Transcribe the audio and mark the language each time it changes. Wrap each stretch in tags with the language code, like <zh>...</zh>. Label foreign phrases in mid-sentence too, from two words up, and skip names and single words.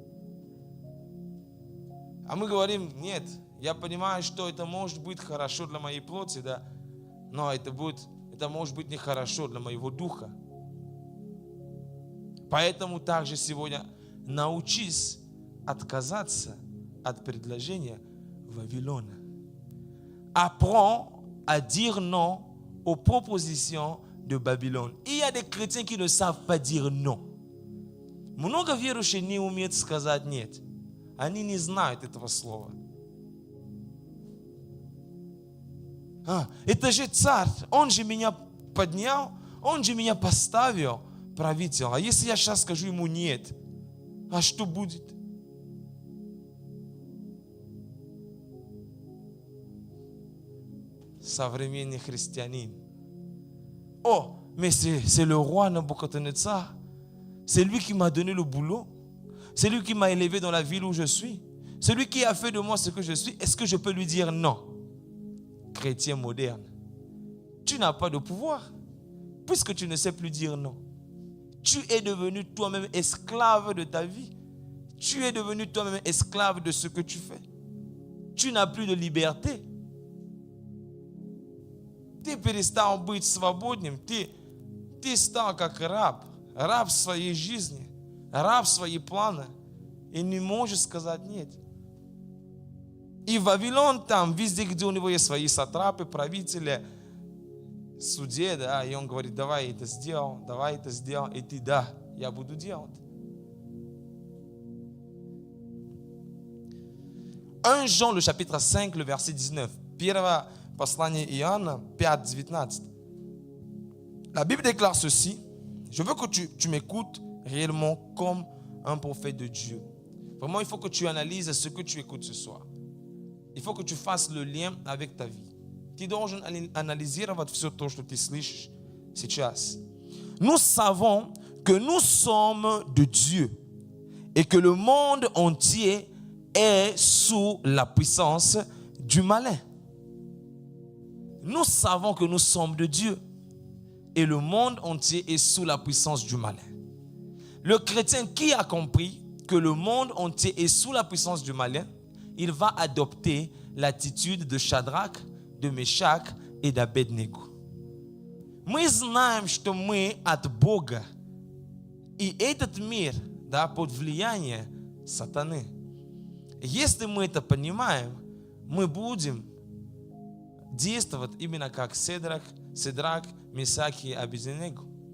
<ru>А мы говорим, нет, я понимаю, что это может быть хорошо для моей плоти, да, но это может быть нехорошо для моего духа. Поэтому также сегодня научись отказаться от предложения Вавилона.</ru> <fr>Apprends à dire non aux propositions de Babylone. Il y a des chrétiens qui ne savent pas dire non.</fr> <ru>Много верующих не умеют сказать нет. Они не знают этого слова. Это же царь, он же меня поднял, он же меня поставил правителем. А если я сейчас скажу ему нет, а что будет? Современный христианин.</ru> <fr>Oh, mais c'est le roi Nabucodonosor. C'est lui qui m'a donné le boulot. C'est lui qui m'a élevé dans la ville où je suis. C'est lui qui a fait de moi ce que je suis. Est-ce que je peux lui dire non? Chrétien moderne, tu n'as pas de pouvoir puisque tu ne sais plus dire non. Tu es devenu toi-même esclave de ta vie. Tu es devenu toi-même esclave de ce que tu fais. Tu n'as plus de liberté.</fr> <ru>Ты перестал быть свободным, ты стал как раб. Раб своей жизни, раб своих планов. И не можешь сказать нет. И Вавилон там, везде, где у него есть свои сатрапы, правители, судьи, да, и он говорит, давай это сделал, и ты, да, я буду делать.</ru> <fr>1 Jean, le chapitre 5, le verset 19.</fr> <ru>Первое послание Иоанна 5, 19.</ru> <fr>La Bible déclare ceci. Je veux que tu m'écoutes réellement comme un prophète de Dieu. Vraiment, il faut que tu analyses ce que tu écoutes ce soir. Il faut que tu fasses le lien avec ta vie.</fr> <ru>Ты должен анализировать все то, что ты слышишь сейчас.</ru> <fr>Nous savons que nous sommes de Dieu et que le monde entier est sous la puissance du malin. Nous savons que nous sommes de Dieu et le monde entier est sous la puissance du malin. Le chrétien qui a compris que le monde entier est sous la puissance du malin, il va adopter l'attitude de Shadrach, de Мешах и d'Абедnego.</fr> <ru>Мы знаем, что мы от Бога, и этот мир, да, под влиянием сатаны. Если мы это понимаем, мы будем действовать именно как Седрак, Месах и Абедnego.</ru>